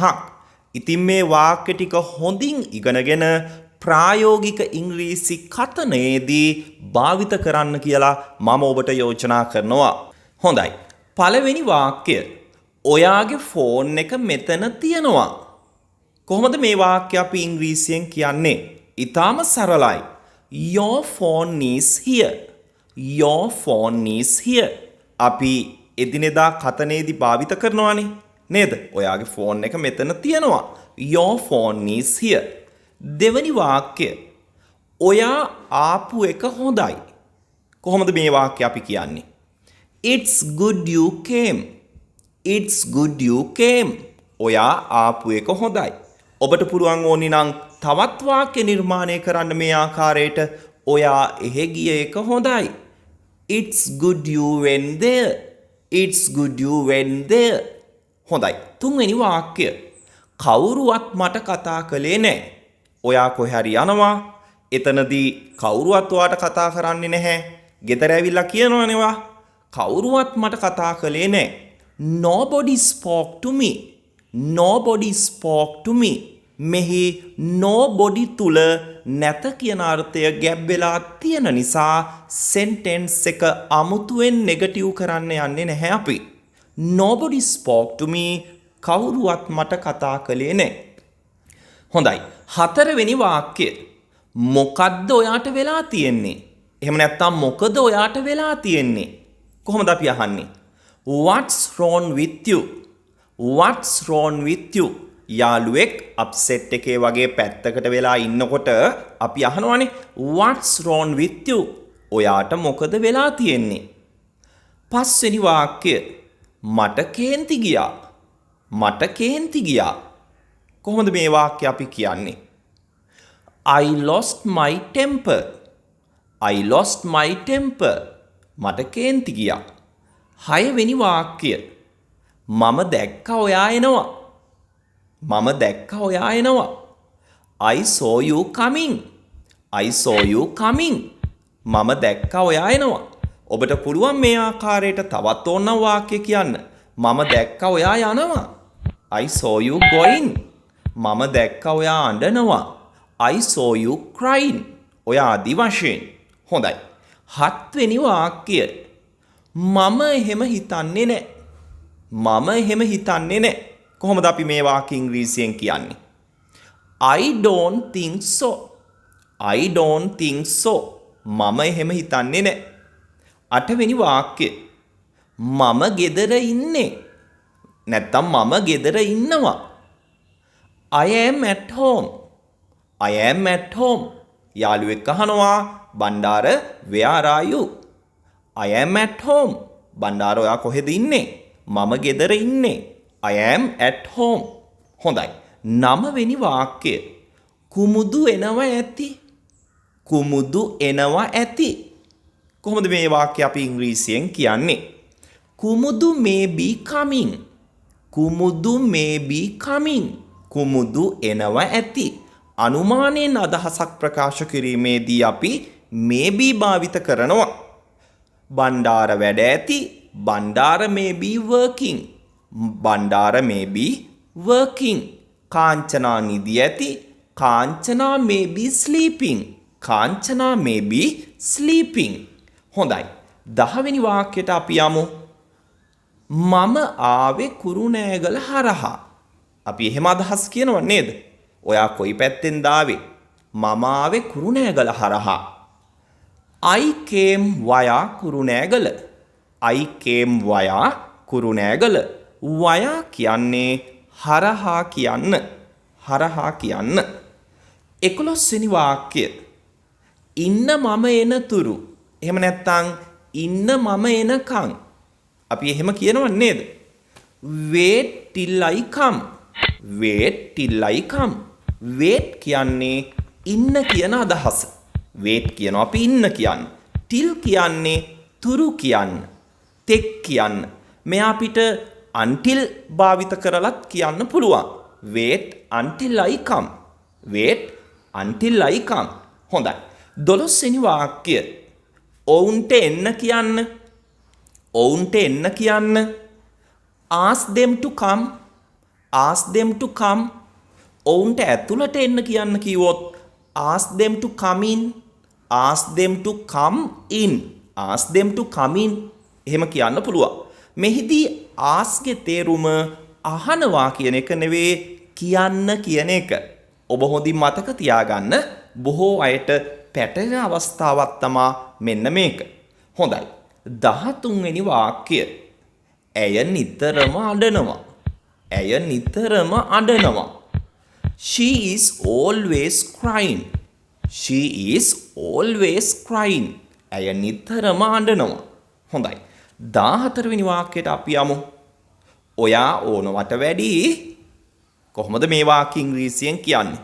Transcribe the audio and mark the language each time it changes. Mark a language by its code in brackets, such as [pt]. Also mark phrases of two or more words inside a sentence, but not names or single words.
[si] ඉතින් මේ වාක්‍ය ටික හොඳින් ඉගෙනගෙන ප්‍රායෝගික ඉංග්‍රීසි කතනයේදී භාවිත කරන්න කියලා මම ඔබට යෝජනා කරනවා. හොඳයි. පළවෙනි වාක්‍යය. ඔයාගේ ෆෝන් එක මෙතන තියෙනවා. කොහොමද මේ වාක්‍ය අපි ඉංග්‍රීසියෙන් කියන්නේ? ඊටාම සරලයි. [en] Your phone is here. Your phone is here. [si] අපි එදිනෙදා කතනේදී භාවිත කරනවානේ. නේද? ඔයාගේ ෆෝන් එක මෙතන තියෙනවා. [en] Your phone is here. [si] දෙවැනි වාක්‍ය. ඔයා ආපු එක හොඳයි. කොහොමද මේ වාක්‍ය අපි කියන්නේ? [en] It's good you came. It's good you came. [si] ඔයා ආපු එක හොඳයි. ඔබට පුළුවන් ඕනි නම් තවත් වාක්‍ය නිර්මාණය කරන්න මේ ආකාරයට ඔයා එහෙ ගිය එක හොඳයි. [en] It's good you went there. It's good you went there. [si] හොඳයි. තුන්වෙනි වාක්‍ය. කවුරුවත් මට කතා කළේ නැහැ. ඔයා කොහේ හරි යනවා. එතනදී කවුරුවත් ඔයාට කතා කරන්නේ නැහැ. ගෙදර ඇවිල්ලා කියනවනේ කවුරුවත් මට කතා කළේ නැහැ. [en] Nobody spoke to me. Nobody spoke to me. [si] මෙහි nobody තුල නැත කියන අර්ථය ගැබ් වෙලා තියෙන නිසා sentence එක අමුතුවෙන් නෙගටිව් කරන්න යන්නේ නැහැ අපි. [en] Nobody spoke to me. [si] කවුරුවත් මට කතා කළේ නැහැ. හොඳයි. හතරවෙනි වාක්‍ය. මොකද්ද ඔයාට වෙලා තියෙන්නේ? එහෙම නැත්නම් මොකද ඔයාට වෙලා තියෙන්නේ? කොහොමද අපි අහන්නේ? [en] What's wrong with you? What's wrong with you? [si] යාළුවෙක් අප්සෙට් එකේ වගේ පැත්තකට වෙලා ඉන්නකොට අපි අහනවානේ [en] What's wrong with you? [si] ඔයාට මොකද වෙලා තියෙන්නේ? පස්වෙනි වාක්‍ය. මට කේන්ති ගියා. මට කේන්ති ගියා. කොහොමද මේ වාක්‍ය අපි කියන්නේ? [en] I lost my temper. I lost my temper. [si] මට කේන්ති ගියා. හයවෙනි වාක්‍ය. මම දැක්කා ඔයා එනවා. මම දැක්කා ඔයා එනවා. [en] I saw you coming. I saw you coming. [si] මම දැක්කා ඔයා එනවා. ඔබට පුළුවන් මේ ආකාරයට තවත් ඕනනම් වාක්‍ය කියන්න. මම දැක්කා ඔයා යනවා. [en] I saw you going. [si] මම දැක්කා ඔයා අඬනවා. [en] I saw you crying. [si] ඔයා ආදි වශයෙන්. හොඳයි. හත්වෙනි වාක්‍ය. මම එහෙම හිතන්නේ නැහැ. මම එහෙම හිතන්නේ නැහැ. කොහොමද අපි මේ වාක්‍ය ඉංග්‍රීසියෙන් කියන්නේ? [en] I don't think so. I don't think so. [si] මම එහෙම හිතන්නේ නැහැ. අටවෙනි වාක්‍ය. මම ගෙදර ඉන්නේ. නැත්තම් මම ගෙදර ඉන්නවා. [en] I am at home. I am at home. [si] යාළුවෙක් අහනවා බණ්ඩාර [en] where are you? I am at home. [si] බණ්ඩාර ඔයා කොහෙද ඉන්නේ? මම ගෙදර ඉන්නේ. [en] I am at home. [si] හොඳයි. 9 වෙනි වාක්‍ය. කුමුදු එනවා ඇති. කුමුදු එනවා ඇති. කොහොමද මේ වාක්‍ය අපි ඉංග්‍රීසියෙන් කියන්නේ? [en] කුමුදු may be coming. කුමුදු may be coming. [si] කුමුදු එනවා ඇති. අනුමානයෙන් අදහසක් ප්‍රකාශ කිරීමේදී අපි [en] may be [si] භාවිත කරනවා. බණ්ඩාර වැඩ ඇති. [en] බණ්ඩාර may be working. බණ්ඩාර may be working. [si] කාංචනා නිදි ඇති. [en] කාංචනා may be sleeping. කාංචනා may be sleeping. [si] හොඳයි. 10 වෙනි වාක්‍යයට අපි යමු. මම ආවේ කුරුණෑගල හරහා. අපි එහෙම අදහස් කියනව නේද? ඔයා කොයි පැත්තෙන්ද ආවේ? මම ආවේ කුරුණෑගල හරහා. [en] I came via කුරුණෑගල. I came via කුරුණෑගල. [si] via කියන්නේ හරහා කියන්න. හරහා කියන්න. 11 වෙනි වාක්‍ය. ඉන්න මම එනතුරු. එහෙම නැත්නම් ඉන්න මම එනකන්. අපි එහෙම කියනව නේද? [en] wait till I come. wait till I come. [si] wait කියන්නේ ඉන්න කියන අදහස. wait කියනවා අපි ඉන්න කියන්න. till කියන්නේ තුරු කියන්න. තෙක් කියන්න. මෙයා අපිට until භාවිත කරලත් කියන්න පුළුවන්. [en] wait until I come. wait until I come. [si] හොඳයි. 12 වෙනි වාක්‍ය. ඔවුන්ට එන්න කියන්න. ඔවුන්ට එන්න කියන්න. [en] ask them to come. ask them to come. [si] ඔවුන්ට ඇතුළට එන්න කියන්න කිව්වොත් [en] ask them to come in. ask them to come in. ask them to come in. [si] එහෙම කියන්න පුළුවන්. මෙහිදී ask ගේ තේරුම අහනවා කියන එක නෙවෙයි කියන්න කියන එක. ඔබ හොඳින් මතක තියාගන්න. බොහෝ අයට පැටලෙන අවස්ථාවක් තමා මෙන්න මේක. හොඳයි. 13 වෙනි වාක්‍ය. ඇය නිතරම අඬනවා. ඇය නිතරම අඬනවා. [en] She is always crying. She is always crying. [si] ඇය නිතරම අඬනවා. හොඳයි. 14 වෙනි වාක්‍යයට අපි යමු. ඔයා ඕනවට වැඩි කොහොමද මේ වාක්‍ය ඉංග්‍රීසියෙන් කියන්නේ?